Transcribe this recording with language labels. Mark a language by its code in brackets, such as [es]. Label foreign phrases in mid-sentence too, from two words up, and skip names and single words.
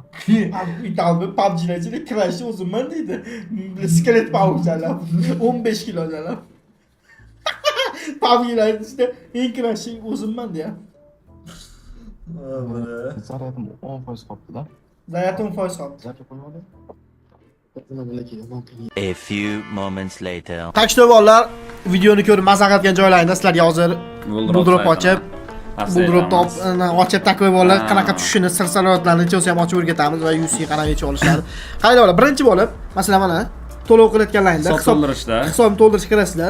[uz] Italbi PUBG'da kurashchi o'zimman deydi. Skelet pavuqchalar 15 kilodalar. PUBG'lar ichida eng kurashchi o'zimman deya. Zaryatim 10% qolibdi-da. Zaryad 10% qolibdi. Zarya qo'yib oling. [en] A few moments later. [uz] Takshda bolalar, videoni ko'rib maza qilgan joylaringda sizlarga hozir buldrop ochib, ochib takoy bolalar qanaqa tushishini, sir-sirotlarni o'zi ham ochib o'rgatamiz va UC qanaqa yechib olishadi. Qaranglar bolalar, birinchi bo'lib, masalan mana to'lov qilayotganlaringda hisobni to'ldirishga kirasizlar.